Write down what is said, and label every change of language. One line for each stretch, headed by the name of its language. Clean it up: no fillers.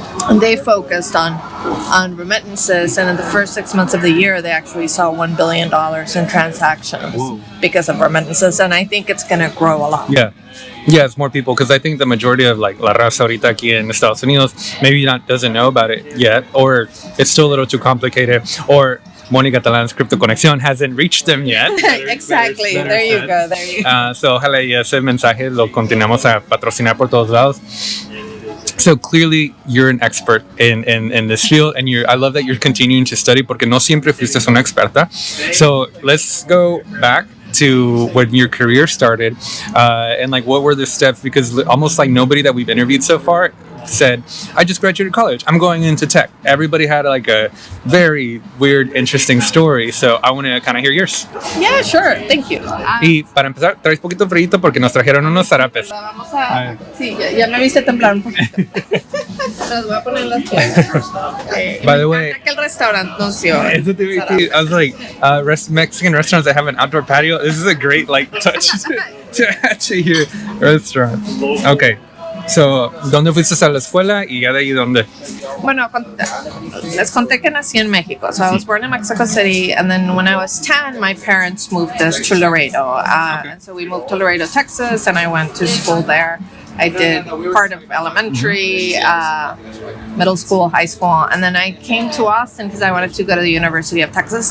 English: and they focused on remittances, and in the first 6 months of the year, they actually saw $1 billion in transactions because of remittances, and I think it's going to grow a lot. Yeah, it's more people, because I think the majority of like
Spanish: la raza ahorita aquí en Estados Unidos
English: maybe doesn't know about it yet, or it's still a little too complicated, or Mónica Talan's CryptoConexión hasn't reached them yet. Exactly. There you go.
Spanish: So ojalá y ese mensaje lo continuamos a patrocinar por todos lados.
English: So clearly you're an expert in this field, and I love that you're continuing to study
Spanish: porque no siempre fuiste una experta.
English: So let's go back to when your career started, and like what were the steps, because almost like nobody that we've interviewed so far said, I just graduated college, I'm going into tech. Everybody had like a very weird, interesting story, so I want to kind of hear yours. Yeah, sure. Thank you.
Spanish: Y para empezar, traes poquito frito porque nos trajeron unos zarapes. Vamos a... Sí, ya me viste temblar un poquito. Los voy a poner en las piernas.
English: By the way,
Spanish: que el restaurante nos dio.
English: I was like, Mexican restaurants that have an outdoor patio, this is a great like touch to add to your restaurant. Okay.
Spanish: So, ¿dónde fuiste a la escuela y ya de ahí dónde? Bueno, les conté que nací en México.
English: So I was born in Mexico City, and then when I was 10, my parents moved us to Laredo. And so we moved to Laredo, Texas, and I went to school there. I did part of elementary, middle school, high school, and then I came to Austin because I wanted to go to the University of Texas.